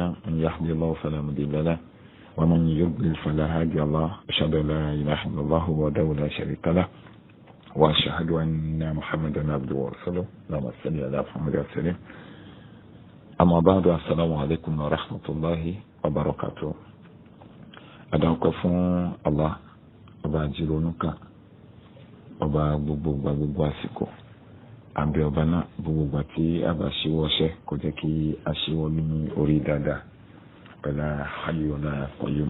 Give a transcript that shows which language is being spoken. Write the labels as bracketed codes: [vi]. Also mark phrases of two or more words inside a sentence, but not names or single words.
[ar] من يهدي الله فلا مضل له ومن يضلل فلا هادي له. أشهد أن لا إله إلا الله وحده لا شريك له وأشهد أن محمدا عبده ورسوله. اللهم صل على محمد وسلم. أما بعد السلام عليكم ورحمة الله وبركاته. [yo] Adáwọ̀kọ́ fún Allah, ọba àjírònúkà, ọba gbogbo àsìkò, àbí ọba náà gbogbo tí a bá ṣíwọ́ṣẹ́ kò jẹ́ kí a ṣíwọ́ ní orí dáadáa pẹ̀lú [ar] الحي القيوم.